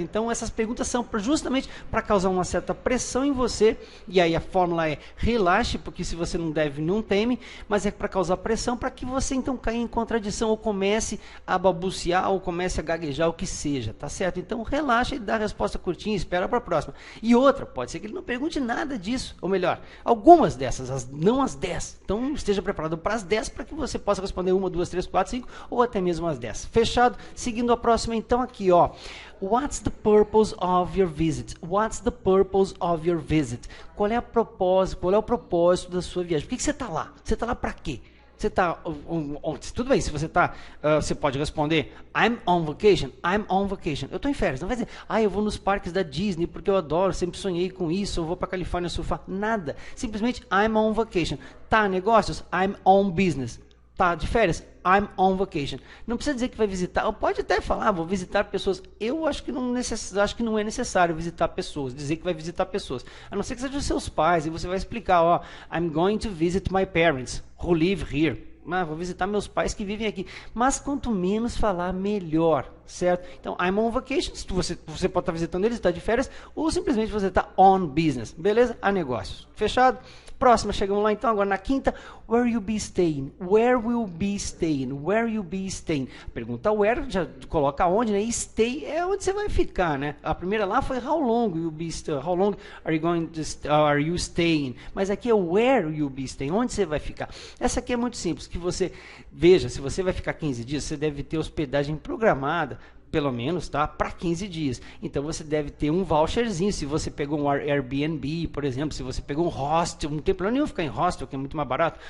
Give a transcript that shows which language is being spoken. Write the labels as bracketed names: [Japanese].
[Portuguese] Então essas perguntas são justamente para causar uma certa pressão em você, e aí a fórmula é relaxe, porque se você não deve, não teme, mas é para causar pressão, para que você então caia em contradição, ou comece a balbuciar, ou comece a gaguejar, o que seja, tá certo? Então relaxa e dá a resposta curtinha, espera para a próxima. E outra, pode ser que ele não pergunte nada disso, ou melhor, algumas dessas, não as 10, então esteja preparado para as 10, para que você possa responder 1, 2, 3, 4, 5, ou até mesmo as 10. Fechado? Seguindo a próxima então aqui, ó. [English] What's the purpose of your visit? What's the purpose of your visit? [Portuguese] Qual é o propósito da sua viagem? Por que você está lá? Você está lá para quê? Você está, tudo bem, se você está, você pode responder, [English] I'm on vacation, I'm on vacation. [Portuguese] Eu estou em férias, não vai dizer, eu vou nos parques da Disney porque eu adoro, sempre sonhei com isso, eu vou para a Califórnia surfar. Nada, simplesmente [English] I'm on vacation. [Portuguese] Tá, negócios, [English] I'm on business. [Portuguese] Tá de férias, [English] I'm on vacation. [Portuguese] Não precisa dizer que vai visitar, ou pode até falar, vou visitar pessoas. Eu acho que não é necessário visitar pessoas, dizer que vai visitar pessoas. A não ser que seja os seus pais, e você vai explicar, ó, [English] I'm going to visit my parents who live here. [Portuguese] Vou visitar meus pais que vivem aqui. Mas quanto menos falar, melhor, certo? Então, [English] I'm on vacation, [Portuguese] você pode estar visitando eles, está de férias, ou simplesmente você está on business, beleza? A negócios. Fechado? Próxima, chegamos lá então, agora na quinta. [English] Where you be staying? Where will be staying? Where you be staying? [Portuguese] Pergunta where, já coloca onde, né? E stay é onde você vai ficar, né? A primeira lá foi [English] how long you be staying? How long are you staying? [Portuguese] Mas aqui é [English] where you be staying? [Portuguese] Onde você vai ficar? Essa aqui é muito simples, que você veja, se você vai ficar 15 dias, você deve ter hospedagem programada, pelo menos, tá? Para 15 dias. Então você deve ter um voucherzinho. Se você pegou um Airbnb, por exemplo, se você pegou um hostel, não tem problema nenhum ficar em hostel, que é muito mais barato.